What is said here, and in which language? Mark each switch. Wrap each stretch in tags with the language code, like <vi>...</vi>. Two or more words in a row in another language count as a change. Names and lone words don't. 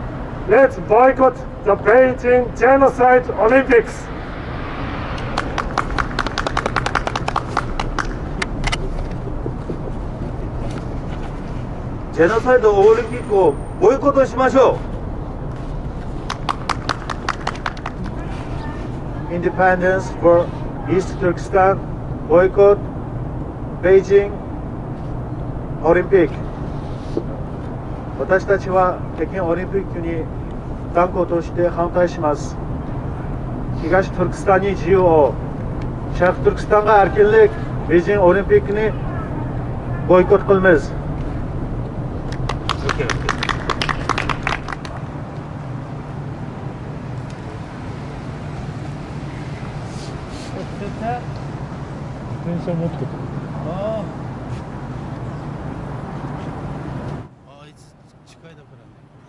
<en>Let's boycott the Beijing Genocide Olympics. Genocide Olympic</en> <ja>をボイコットしましょう。</ja> <en>Independence for East Turkestan, boycott Beijing Olympic。</en> <ja>私たちは北京オリンピックに断固として反対します。東トルクスタンに自由を、</ja> <uz>Sherqiy Türkistonga erkinlik, Beijing Olimpikini boykot qilamiz。</uz> <ja>電車持ってくる。あいつ近いだからね。</ja>